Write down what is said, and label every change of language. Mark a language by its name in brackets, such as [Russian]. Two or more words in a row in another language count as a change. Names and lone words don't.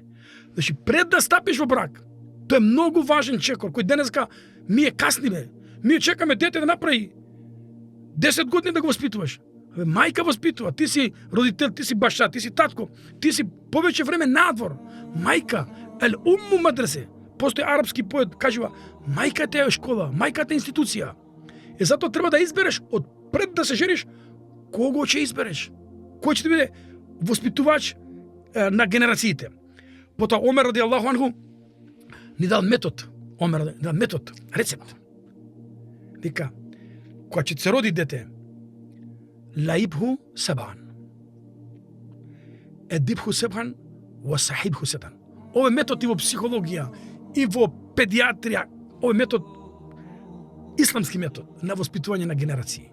[Macedonian] Значи, пред да стапиш во брак, тоа е многу важен чекор, кој денеска ние касниме. Ние чекаме дете да направи 10 години да го воспитуваш. Мајка воспитува, ти си родител, ти си баша, ти си татко, ти си повеќе време надвор. Мајка, [Arabic] الأم مدرسة. [Macedonian] Постои арапски поет, кажува, мајката е школа, мајката е институција. И затоа треба да избереш од пред да се жениш, кого ќе избереш? Кој ќе ти биде воспитувач на генерациите? Потоа Омер [Arabic] رضي الله عنه [Macedonian] ни дал метод. Омер ни дал метод, рецепт. Вика, кога ќе се роди дете, [Arabic] لاعبه سبعا. أدبه سبعا وصاحبه سبعا. [Macedonian] Овој метод и во психологија, и во педиатрија, овој метод, исламски метод на воспитување на генерации.